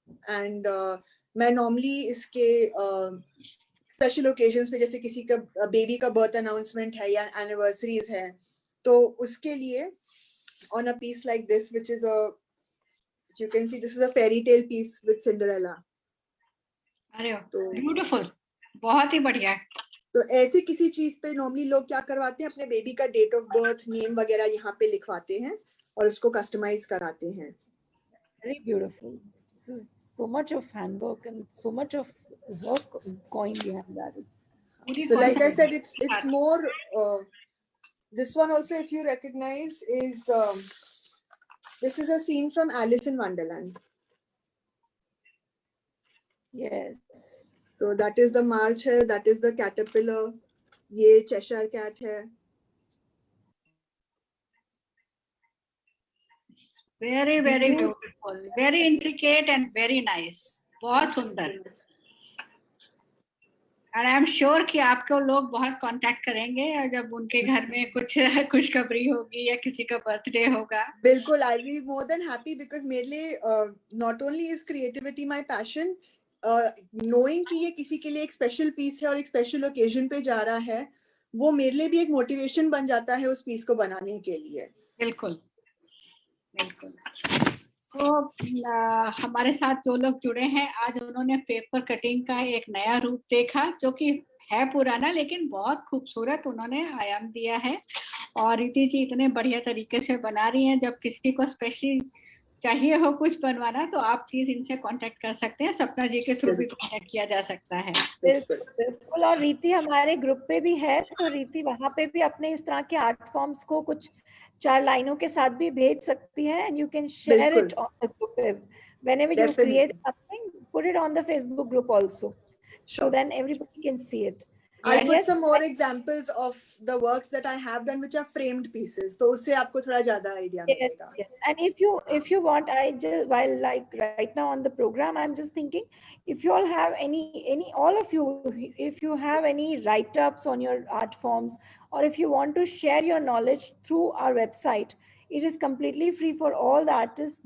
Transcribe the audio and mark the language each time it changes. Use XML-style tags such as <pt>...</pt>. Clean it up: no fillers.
<hi>And मैं normally इसके special occasions पे, जैसे किसी का बेबी का बर्थ अनाउंसमेंट है या एनिवर्सरीज है, तो उसके लिए</hi> <en>on a piece like this, which is a, you can see this is a fairy tale piece with Cinderella.</en> <hi>अरे ब्यूटीफुल, बहुत ही बढ़िया। तो ऐसे किसी चीज पे नॉर्मली लोग क्या करवाते हैं, अपने बेबी का डेट ऑफ बर्थ, नेम वगैरह यहाँ पे लिखवाते हैं और उसको कस्टमाइज कराते हैं।</hi> <en>Very beautiful. This is so much of handwork and so much of work going behind that. So like I said, it's more. This one also, if you recognize, is this is a scene from Alice in Wonderland. Yes. So that is the march hai, that is the caterpillar.</en> <hi>ये Cheshire cat है.</hi> <en>Very very beautiful, very intricate and very nice.</en> <hi>बहुत सुंदर।</hi> <en>And I am sure</en> <hi>कि आपको लोग बहुत contact करेंगे और जब उनके घर में कुछ खुशखबरी होगी या किसी का बर्थडे होगा. बिल्कुल,</hi> <en>I'll be more than happy because</en> <hi>मेरे लिए</hi> <en>not only is creativity my passion, knowing</en> <hi>कि ये किसी के लिए एक स्पेशल पीस है और एक स्पेशल ओकेजन पे जा रहा है, वो मेरे लिए भी एक मोटिवेशन बन जाता है उस पीस को बनाने के लिए. बिल्कुल बिल्कुल. तो हमारे साथ जो लोग जुड़े हैं, आज उन्होंने पेपर कटिंग का एक नया रूप देखा जो कि है पुराना लेकिन बहुत खूबसूरत उन्होंने आयाम दिया है. और रीति जी इतने बढ़िया तरीके से बना रही हैं. जब किसी को स्पेशली चाहिए हो कुछ बनवाना तो आप प्लीज इनसे कांटेक्ट कर सकते हैं. सपना जी के थ्रू भी कांटेक्ट किया जा सकता है. बिल्कुल. और रीति हमारे ग्रुप पे भी है, तो रीति वहां पे भी अपने इस तरह के आर्ट फॉर्म्स को कुछ 4 लाइनों के साथ भी भेज सकती है.</hi> <en>And you can share it on the group whenever you create something, put it on the Facebook group also, so then everybody can see it. I'll And put yes, some more examples of the works that I have done which are framed pieces,</en> <hi>तो उससे आपको थोड़ा ज़्यादा idea मिलेगा.</hi> <en>yes. And if you want, I just, while like right now on the program, I'm just thinking, if you all have any all of you, if you have any write-ups on your art forms, or if you want to share your knowledge through our website, it is completely free for all the artists.</en>